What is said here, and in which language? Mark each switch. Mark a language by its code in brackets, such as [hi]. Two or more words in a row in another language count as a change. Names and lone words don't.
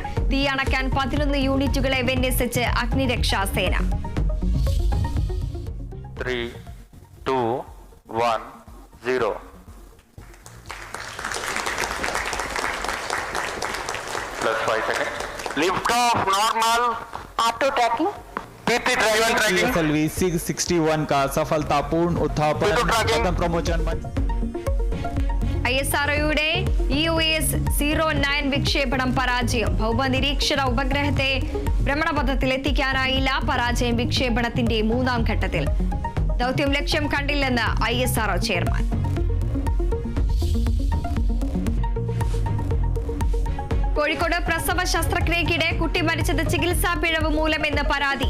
[ml] തീ അണയ്ക്കാൻ 11 യൂണിറ്റുകളെ വിന്യസിച്ച് അഗ്നിരക്ഷാസേന. [en] 3, 2, 1, 0. +5 seconds. Lift off normal. auto tracking. PT driver tracking. [hi] PSLV 661 का सफलतापूर्ण उत्थापन प्रथम प्रमोशन मंच. [ml] ISROയുടെ EOS-09 വിക്ഷേപണം പരാജയം. ഭൗമനിരീക്ഷണ ഉപഗ്രഹത്തെ ഭ്രമണപഥത്തിലെത്തിക്കാനായില്ല. പരാജയം വിക്ഷേപണത്തിന്റെ 3ാം ഘട്ടത്തിൽ. ദൗത്യം ലക്ഷ്യം കണ്ടില്ലെന്ന് ISRO ചെയർമാൻ. കോഴിക്കോട് പ്രസവ ശസ്ത്രക്രിയക്കിടെ കുട്ടി മരിച്ചത് ചികിത്സാ പിഴവ് മൂലമെന്ന് പരാതി.